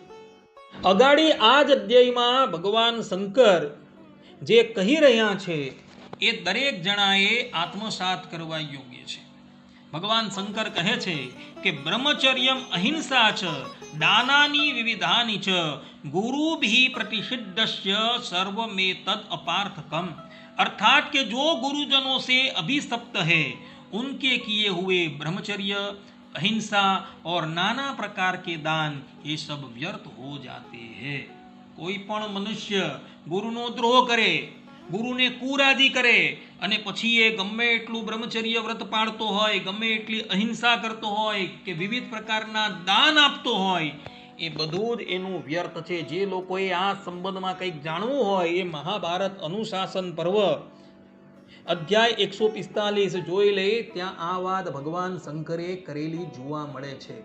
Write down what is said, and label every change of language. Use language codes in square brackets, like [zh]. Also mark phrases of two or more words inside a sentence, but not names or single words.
[gu] અગાડી આ જ અધ્યાયમાં ભગવાન શંકર જે કહી રહ્યા છે એ દરેક જણાએ આત્મસાત કરવા યોગ્ય છે। ભગવાન શંકર કહે છે કે [sa] બ્રહ્મચર્યમ અહિંસા ચ દાનાની વિવિધાની ચ ગુરુભિ प्रतिषिद्धस्य सर्वमेतद अपार्थकम। [hi] अर्थात कि जो गुरुजनों से अभिशप्त है उनके किए हुए ब्रह्मचर्य, अहिंसा और नाना प्रकार के दान ये सब व्यर्थ हो जाते हैं। [gu] કોઈ પણ મનુષ્ય ગુરુનો દ્રોહ કરે, ગુરુને કુરાદી કરે અને પછી એ ગમે એટલું બ્રહ્મચર્ય વ્રત પાળતો હોય, ગમે એટલી અહિંસા કરતો હોય કે વિવિધ પ્રકારના દાન આપતો હોય, એ બધું જ એનું વ્યર્થ છે। જે લોકોએ આ સંબંધમાં કંઈક જાણવું હોય એ મહાભારત અનુશાસન પર્વ અધ્યાય 145 જોઈ લે, ત્યાં આ વાત ભગવાન શંકરે કરેલી જોવા મળે છે।